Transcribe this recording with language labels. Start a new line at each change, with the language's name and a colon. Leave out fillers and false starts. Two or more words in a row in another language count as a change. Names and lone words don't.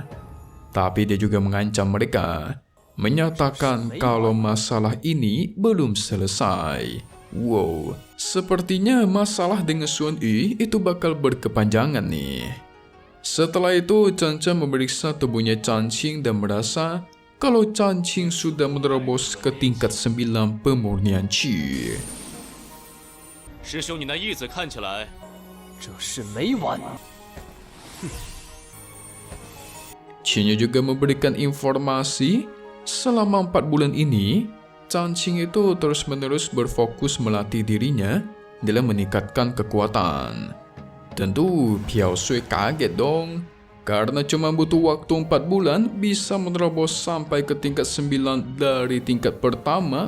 Indonesian: Tapi dia juga mengancam mereka, menyatakan kalau masalah ini belum selesai. Wow, sepertinya masalah dengan Xuan Yi itu bakal berkepanjangan nih. Setelah itu, Chen Chen memeriksa tubuhnya Changqing dan merasa kalau Changqing sudah menerobos ke tingkat 9 pemurnian Qi.
Chinese: 师兄，你那意思看起来…… 这事没完。
Indonesian: Qi-nya juga memberikan informasi selama 4 bulan ini, Changqing itu terus-menerus berfokus melatih dirinya dalam meningkatkan kekuatan. Tentu Piao Sui kaget dong, karena cuma butuh waktu 4 bulan bisa menerobos sampai ke tingkat 9 dari tingkat pertama.